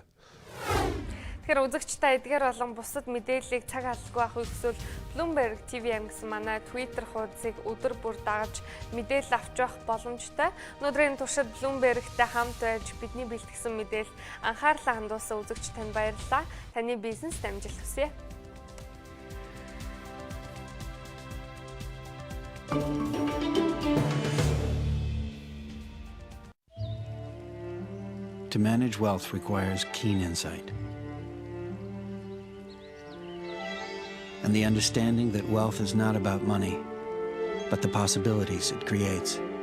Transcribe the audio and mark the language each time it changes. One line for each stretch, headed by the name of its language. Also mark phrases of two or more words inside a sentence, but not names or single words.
Mongolian: Тэгэхээр үзэгчтэй эдгээр болон бусад мэдээллийг цаг алдалгүй авах эсвэл Bloomberg TV гэсэн манай Twitter хуудсыг өдөр бүр дагаж мэдээлэл авч явах боломжтой. Өнөөдрийн туршид Bloomberg-тэй хамт байж бидний бэлтгэсэн мэдээлэл анхаарлаа хандуулсан үзэгч танд баярлалаа. Таны бизнест амжилт хүсье.
English: To manage wealth requires keen insight and the understanding that wealth is not about money, but the possibilities it creates.